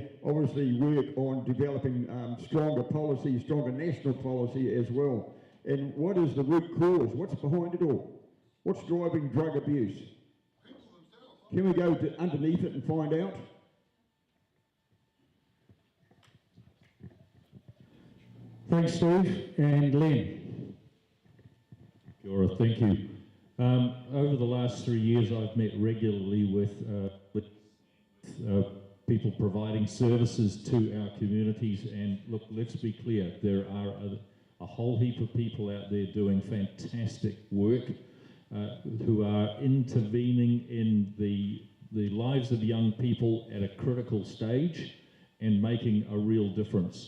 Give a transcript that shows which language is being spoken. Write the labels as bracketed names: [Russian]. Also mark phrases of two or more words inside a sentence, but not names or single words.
[English] Obviously, work on developing stronger policy, stronger national policy as well. And what is the root cause? What's behind it all? What's driving drug abuse? Can we go underneath it and find out? Thanks, Steve. And Len. [Māori] Kia ora, [English] thank you. Over the last 3 years, I've met regularly with people providing services to our communities, and look, let's be clear, there are a whole heap of people out there doing fantastic work who are intervening in the lives of young people at a critical stage and making a real difference.